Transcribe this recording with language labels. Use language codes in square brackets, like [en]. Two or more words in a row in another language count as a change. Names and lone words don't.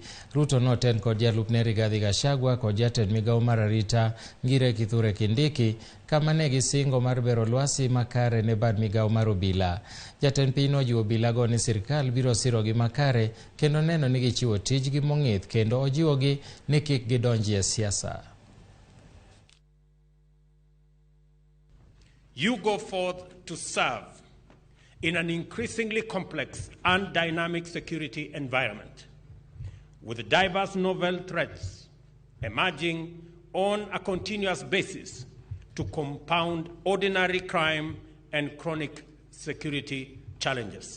[luo] Ruto noten kod jalupne Rigathi Gachagua kod jatend migao mar arita Ngire Kithure Kindiki kama ne gisingo mar bero lwasi makare ne bad migao mar obila. Jatend piny nojiwo obilago ni sirkal biro sirogi makare kendo neno ni gichiwo tijgi mong'ith kendo ojiwogi ni kik gidonji e siasa. [en] You go forth to serve in an increasingly complex and dynamic security environment, with diverse novel threats emerging on a continuous basis to compound ordinary crime and chronic security challenges.